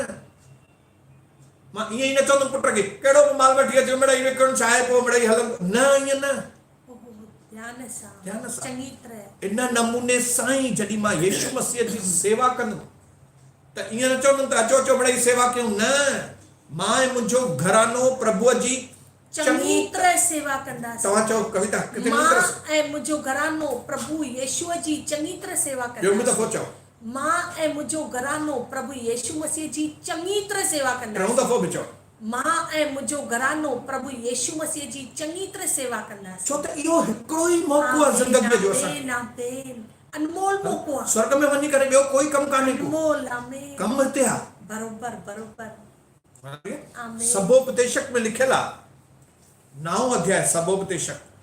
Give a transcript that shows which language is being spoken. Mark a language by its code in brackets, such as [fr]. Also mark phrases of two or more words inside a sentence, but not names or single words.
[sd] मां ईअं ई न चवंदुमि पुट खे कहिड़ो बि माल वठी अचो, मिड़ई विकिणो छा आहे, पोइ मिड़ई हलंदो, न, ईअं न। ध्यान सां चङी तरह इन नमूने सां ई जॾहिं मां यीशु मसीह जी सेवा कंदुमि त ईअं न चवंदुमि त अचो अचो मिड़ई सेवा कयूं, न। मां ऐं मुंहिंजो घरानो प्रभुअ जी चङी तरह सेवा कंदासीं। तव्हां चओ कविता, किथे मां ऐं मुंहिंजो घरानो प्रभु यीशुअ जी चङी तरह सेवा ॿियो बि कंदासीं। दफ़ो चओ, मां ऐं मुंहिंजो घरानो प्रभु यीशु मसीह जी चङी तरह सेवा टियों कंदासीं। दफ़ो बि चओ, मां ऐं मुंहिंजो घरानो प्रभु यीशु मसीह जी चङी तरह सेवा कंदासीं। छो त इहो हिकिड़ो ई मौक़ो आहे ज़िंदगीअ जो, असां अनमोल मौक़ो आहे। स्वर्ग में वञी करे ॿियो कोई कमु कान्हे, अनमोल। आमीन। कमु हिते आहे। बरोबर बरोबर। आमीन। सबोपदेशक में लिखियल आहे, 9 अध्याय सबोपदेशक।